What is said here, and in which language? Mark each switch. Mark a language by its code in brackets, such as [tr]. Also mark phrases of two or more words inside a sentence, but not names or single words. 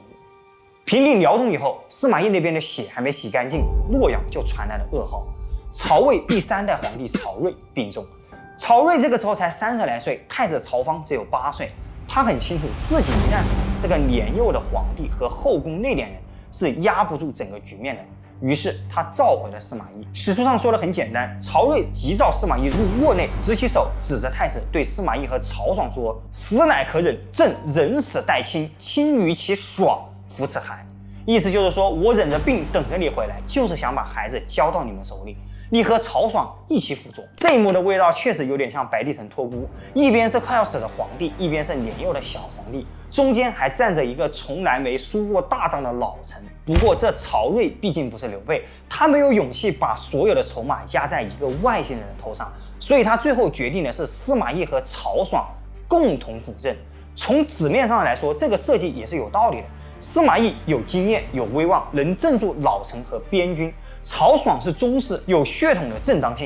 [zh] 平定遼東以後，司馬懿那邊的血還沒洗乾淨，洛陽就傳來了噩耗：曹魏第3代皇帝曹睿病重。曹睿這個時候才30來歲，太子曹芳只有8歲。他很清楚，自己一旦死，這個年幼的皇帝和後宮內斂人是壓不住整個局面的。於是他召回了司馬懿。史書上說的很簡單，曹睿急召司馬懿入臥內，直起手指着太子，对司馬懿和曹爽說：“死乃可忍，朕忍死待親，親於其爽，服此孩。”意思就是說，我忍着病等着你回來，就是想把孩子交到你們手裡。你和曹爽一起輔佐。這一幕的味道確實有點像白帝城托孤，一邊是快要死的皇帝，一邊是年幼的小皇帝，中间还站着一个从來沒輸過大仗的老臣。不過這曹睿畢竟不是劉備，他沒有勇氣把所有的籌碼壓在一個外星人的頭上，所以他最後決定的是司馬懿和曹爽共同輔政。從紙面上來說，這個設計也是有道理的。司馬懿有經驗、有威望，能鎮住老臣和邊軍；曹爽是宗室，有血統的正當性。